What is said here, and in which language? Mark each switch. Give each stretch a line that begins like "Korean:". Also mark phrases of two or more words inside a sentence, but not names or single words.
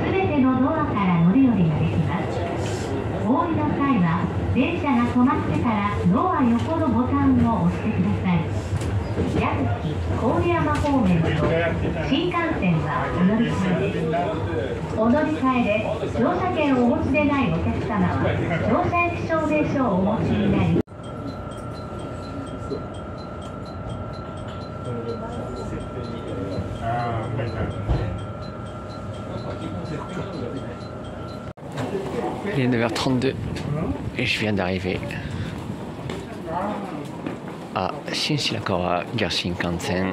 Japanese: すべてのドアから乗り降りができます。お降りの際は電車が止まってからドア横のボタンを押してください。矢吹郡山方面の新幹線はお乗り換えです。お乗り換えで乗車券をお持ちでないお客様は乗車駅証明書をお持ちになり、
French: Il est 9h32 et je viens d'arriver à Shinshirakawa Gare Shinkansen.